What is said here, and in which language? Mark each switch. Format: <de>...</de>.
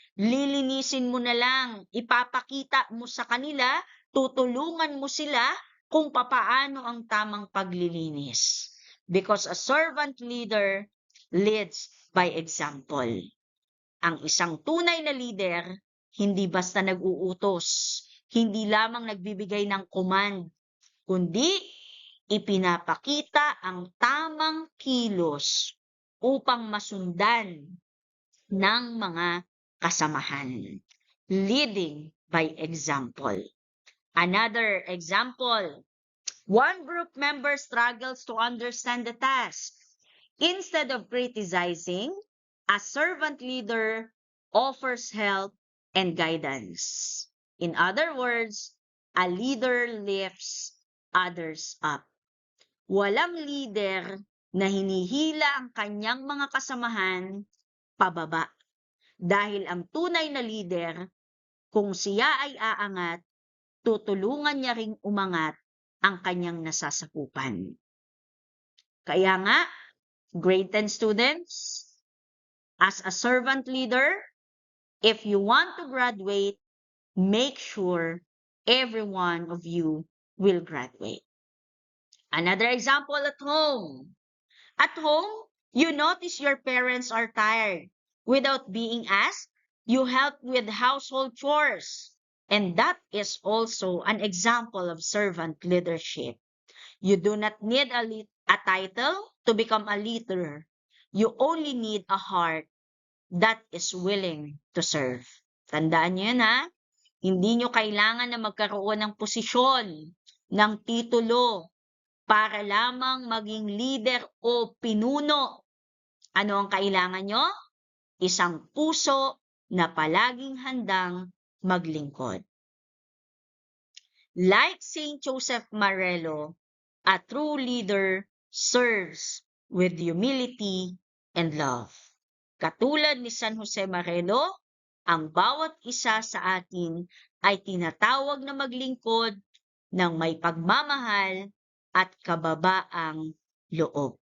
<tl>Lilinisin mo na lang, ipapakita mo sa kanila, tutulungan mo sila kung papaano ang tamang paglilinis.</tl> <en>Because a servant leader leads by example.</en> <tl>Ang isang tunay na leader, hindi basta nag-uutos, hindi lamang nagbibigay ng command, kundi ipinapakita ang tamang kilos upang masundan ng mga kasamahan.</tl> <en>Leading by example. Another example, one group member struggles to understand the task. Instead of criticizing, a servant leader offers help and guidance. In other words, a leader lifts others up.</en> <tl>Walang leader na hinihila ang kanyang mga kasamahan pababa. Dahil ang tunay na leader, kung siya ay aangat, tutulungan niya ring umangat ang kanyang nasasakupan. Kaya nga,</tl> <en>grade 10 students, as a servant leader, if you want to graduate, make sure every one of you will graduate. Another example at home. At home, you notice your parents are tired. Without being asked, you help with household chores. And that is also an example of servant leadership. You do not need a title to become a leader. You only need a heart that is willing to serve.</en> <tl>Tandaan niyo yun, ha? Hindi niyo kailangan na magkaroon ng posisyon, ng titulo, para lamang maging leader o pinuno. Ano ang kailangan nyo? Isang puso na palaging handang maglingkod.</tl> <en>Like Saint Joseph Marello, a true leader serves with humility and love.</en> <tl>Katulad ni San Jose Marello, ang bawat isa sa atin ay tinatawag na maglingkod ng may pagmamahal at kababaang loob.</tl>